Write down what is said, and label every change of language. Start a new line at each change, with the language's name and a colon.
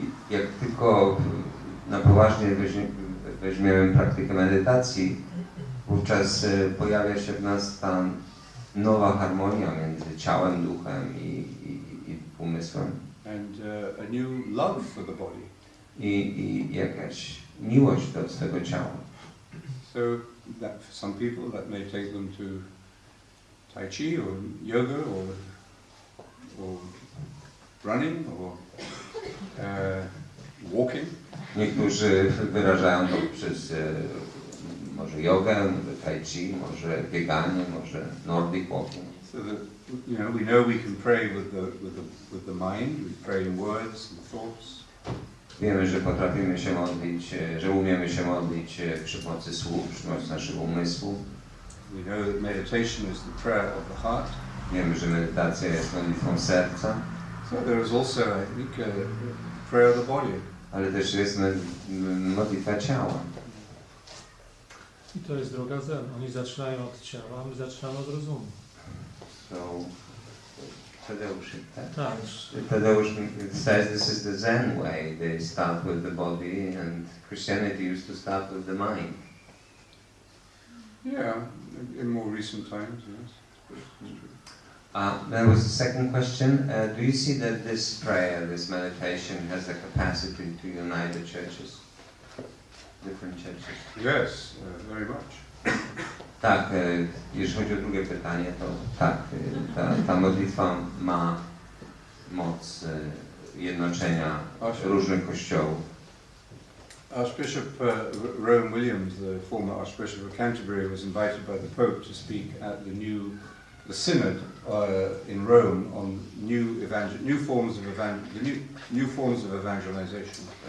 Polish: Jak tylko na poważnie weźmiemy praktykę medytacji, wówczas pojawia się w nas ta nowa harmonia między ciałem, duchem i umysłem.
English: And a new love for the body.
Polish: I jakaś miłość do swego ciała.
English: So that for some people that may take them to Tai Chi or yoga or running or walking.
Polish: Niektórzy wyrażają to przez może jogę, może tai chi, może bieganie, może nordic walking.
English: So that, you know we can pray with the mind. We pray in words and thoughts.
Polish: Wiemy, że potrafimy się modlić, że umiemy się modlić przy pomocy słów, przy pomocy naszego umysłu.
English: We know that meditation is the prayer of the heart.
Polish: Wiemy, że medytacja jest modlitwą serca.
English: So there is also, I think, a prayer of the body.
Polish: Ale też jest modlitwa ciała. I to jest droga zen. Oni zaczynają od ciała, a my zaczynamy od rozumu.
English: So, Tadeusz,
Polish: Tak.
English: Tadeusz says this is the Zen way. They start with the body, and Christianity used to start with the mind. Yeah, in more recent times, yes. There was a second question. Do you see that this prayer, this meditation, has the capacity to unite the churches? Different churches? Yes, very much.
Polish: Tak, jeżeli chodzi o drugie pytanie, to tak, ta modlitwa ma moc jednoczenia różnych kościołów.
English: Archbishop Rowan Williams, the former Archbishop of Canterbury, was invited by the Pope to speak at the synod in Rome on new forms of evangelization.